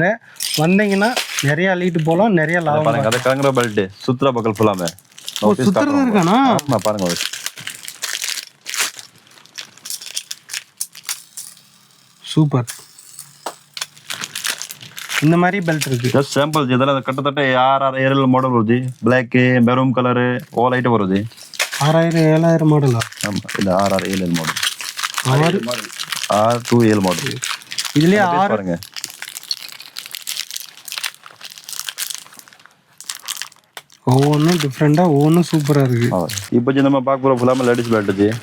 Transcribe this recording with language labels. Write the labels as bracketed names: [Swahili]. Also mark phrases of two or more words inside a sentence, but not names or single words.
[Tamil] வந்தீங்கன்னா நிறைய அள்ளிட்டு போகலாம், நிறைய லாபம். அதை கலங்குற பெல்ட் சுத்துற பக்கல் ஃபுல்லாமே சுத்துறது இருக்கானா பாருங்க. சூப்பர். இந்த மாதிரி பெல்ட் இருக்கு. [English] just sample [Kannada] ಇದೆಲ್ಲ ಕಟ್ಟತಟ್ಟ 6,000 ಮಾಡೆಲ್ ಬರುತ್ತೆ. ಬ್ಲಾಕ್, [English] maroon colour all item [Kannada] ಬರುತ್ತೆ. 6,000 ಮಾಡೆಲ್. [Tamil] ஆமா, இது 6,000 மாடல். 6,000 மாடல். இதுலயே 6 பாருங்க. ஒவ்வொன்றும் டிஃப்ரெண்டாக, ஒவ்வொன்றும் சூப்பராக இருக்கு. இப்போ நம்ம பார்க்க போகிற ஃபுல்லாமே [English] ladies belt [Tamil] ஜி.